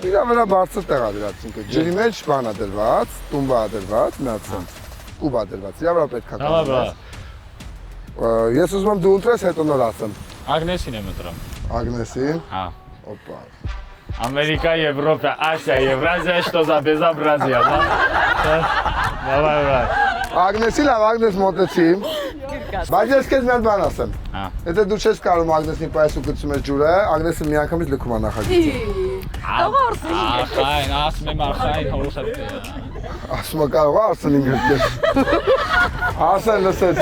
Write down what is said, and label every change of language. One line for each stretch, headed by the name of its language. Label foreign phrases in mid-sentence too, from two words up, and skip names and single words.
Armenian: Իրա վրա բարձր տեղ ա դրած, ինքը ջրի մեջ բան ա դրված, տումբա ա դրված, միացած, կուբ ա դրված, իրա վրա պետք է կանգնես։ Ես ուզում եմ դու ընտրես, հետո նոր ասեմ։ Ագնեսին եմ ընտրում։ Ագնեսին։ Հա։ Օպա։ Ամերիկա, Եվրոպա, Ասիա, Եվրազիա,
Russian: что за безобразие, да? Давай, давай։
Armenian: Ագնեսի լավ, Ագնես մոտեցի։ Բայց ես քեզ մի հատ բան ասեմ։ Եթե դու չես կարում Ագնեսին պես ու գցում ես ջուրը, Ագնեսը միանգամից լքում է նախագծի։ Ախայն, ասում եմ ախայն հորս է։ Ասում եմ կարող է Արսենին գրկել։ Արսեն լսեցի։